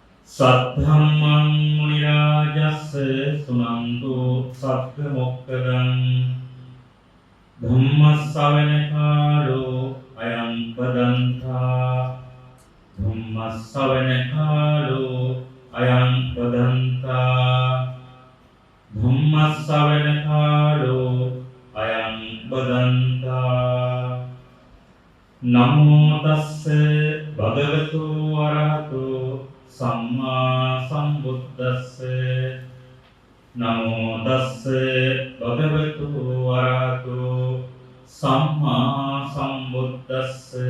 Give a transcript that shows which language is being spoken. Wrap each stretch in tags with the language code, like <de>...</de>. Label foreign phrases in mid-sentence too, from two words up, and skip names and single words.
<pi>සද්ධම්මං මුනි රාජස්ස සුනන්තු සග්ග මොක්ඛදං ධම්ම ශ්‍රවණ කාලෝ අයං පදන්තා ධම්ම ශ්‍රවණ කාලෝ අයං පදන්තා ධම්ම ශ්‍රවණ කාලෝ අයං පදන්තා නමෝ තස්ස භගවතු වරහතෝ සම්මා සම්බුද්දස්ස නමෝ තස්ස භගවතු වරහතෝ සම්මා සම්බුද්දස්ස</pi>